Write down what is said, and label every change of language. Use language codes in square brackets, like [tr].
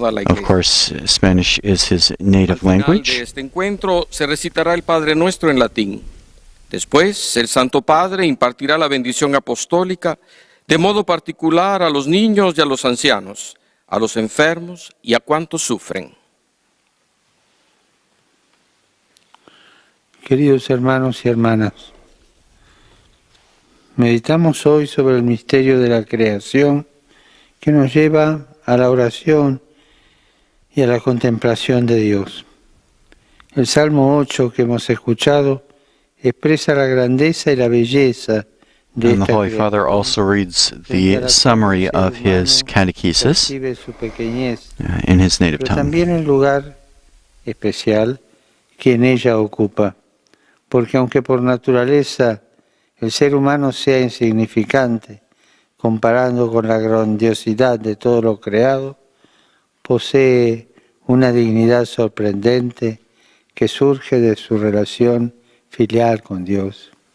[en] Of course, Spanish is his native language. [es] Este encuentro se recitará el Padre Nuestro en latín. Después, el Santo Padre impartirá la bendición apostólica de modo particular a los niños y a los ancianos, a los enfermos y a cuantos sufren. Queridos hermanos y hermanas, meditamos hoy sobre el misterio de la creación que nos lleva a la oración y a la contemplación de Dios. El Salmo 8 que hemos escuchado expresa la grandeza y la belleza. [en] And the Holy Father also reads the summary of his catechesis in his native tongue. [es] También el lugar especial que en ella ocupa, porque aunque por naturaleza el ser humano sea insignificante, comparando con la grandiosidad de todo lo creado, posee una dignidad sorprendente que surge de su relación filial con Dios.